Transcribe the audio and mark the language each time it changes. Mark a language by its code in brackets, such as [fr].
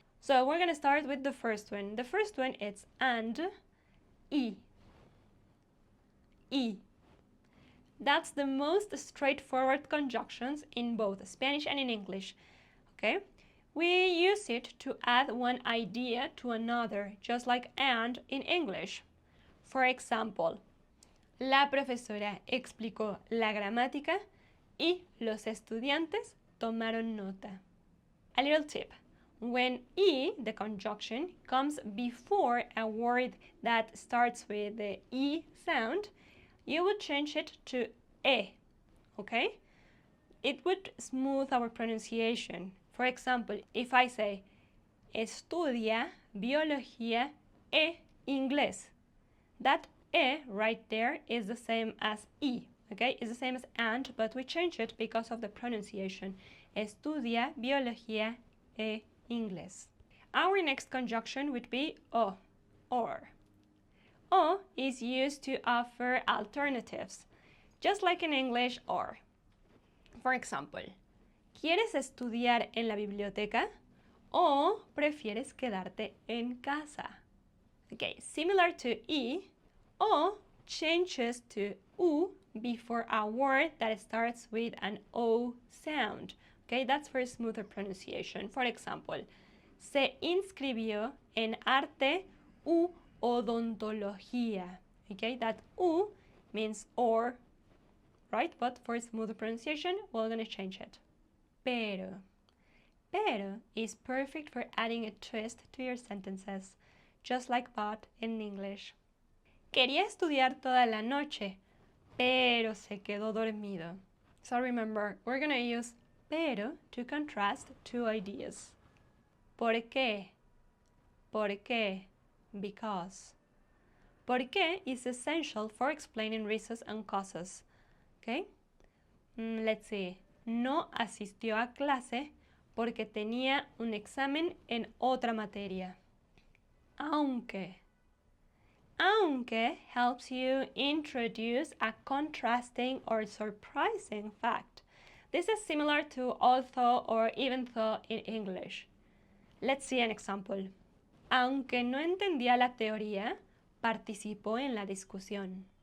[en] So we're going to start with the first one. The first one is and, y. Y. That's the most straightforward conjunctions in both Spanish and in English, okay? We use it to add one idea to another, just like and in English. For example, [es] la profesora explicó la gramática y los estudiantes tomaron nota. [en] A little tip. When y, the conjunction, comes before a word that starts with the e sound, you would change it to e, okay? It would smooth our pronunciation. For example, if I say, [es] estudia biología e inglés, [en] that e right there is the same as e, okay? It's the same as and, but we change it because of the pronunciation. [es] Estudia biología e inglés. [en] Our next conjunction would be o, or. O is used to offer alternatives, just like in English, or. For example, [es] ¿quieres estudiar en la biblioteca o prefieres quedarte en casa? [en] Okay, similar to e, o changes to u before a word that starts with an o sound. Okay, that's for smoother pronunciation. For example, [es] se inscribió en arte u odontología. [en] Okay, that u means or, right? But for smoother pronunciation, we're going to change it. Pero. Pero is perfect for adding a twist to your sentences, just like but in English. [es] Quería estudiar toda la noche, pero se quedó dormido. [en] So remember, we're going to use pero to contrast two ideas. [es] ¿Por qué? ¿Por qué? [en] Because. ¿Por qué is essential for explaining reasons and causes. Okay? Let's see. [es] No asistió a clase porque tenía un examen en otra materia. [en] Aunque. Aunque helps you introduce a contrasting or surprising fact. This is similar to although or even though in English. Let's see an example. [es] Aunque no entendía la teoría, participó en la discusión.